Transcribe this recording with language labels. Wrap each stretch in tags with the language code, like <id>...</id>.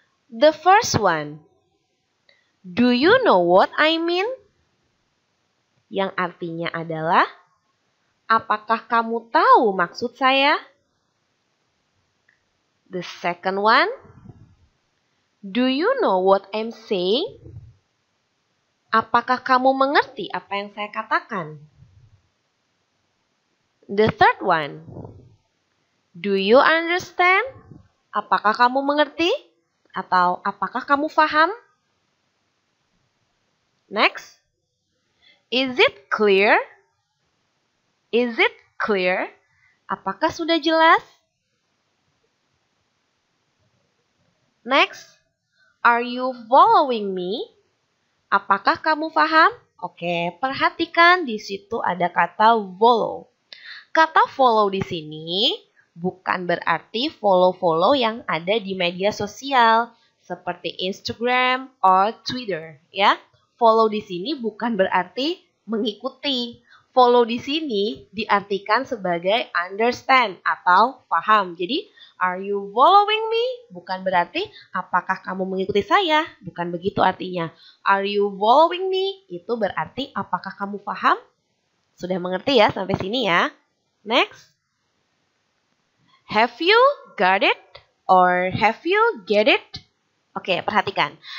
<en>The first one. Do you know what I mean?</en> <id>Yang artinya adalah, apakah kamu tahu maksud saya?</id> <en>The second one. Do you know what I'm saying?</en> <id>Apakah kamu mengerti apa yang saya katakan?</id> <en>The third one. Do you understand?</en> <id>Apakah kamu mengerti? Atau apakah kamu paham?</id> <en>Next. Is it clear? Is it clear?</en> <id>Apakah sudah jelas?</id> <en>Next. Are you following me?</en> <id>Apakah kamu paham? Oke, perhatikan di situ ada kata follow. Kata follow di sini bukan berarti follow-follow yang ada di media sosial seperti Instagram or Twitter, ya. Follow di sini bukan berarti mengikuti. Follow di sini diartikan sebagai understand atau paham.</id> <en>Jadi, are you following me?</en> <id>Bukan berarti apakah kamu mengikuti saya? Bukan begitu artinya.</id> <en>Are you following me?</en> <id>Itu berarti apakah kamu paham? Sudah mengerti ya sampai sini ya? Next.</id> <en>Have you got it? Or have you get it?</en> <id>Oke, perhatikan.</id>